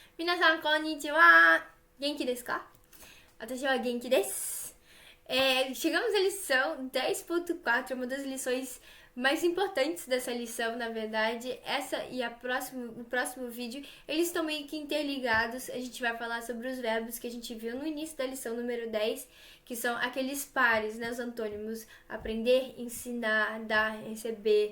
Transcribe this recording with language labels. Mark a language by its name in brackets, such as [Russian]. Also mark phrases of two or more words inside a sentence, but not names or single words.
[Japanese] 皆さんこんにちは。元気ですか？私は元気です。 [Portuguese] Chegamos à lição 10.4, uma das lições mais importantes dessa lição, na verdade. Essa e o próximo vídeo, eles estão meio que interligados. A gente vai falar sobre os verbos que a gente viu no início da lição número 10, que são aqueles pares, né, os antônimos: aprender, ensinar, dar, receber.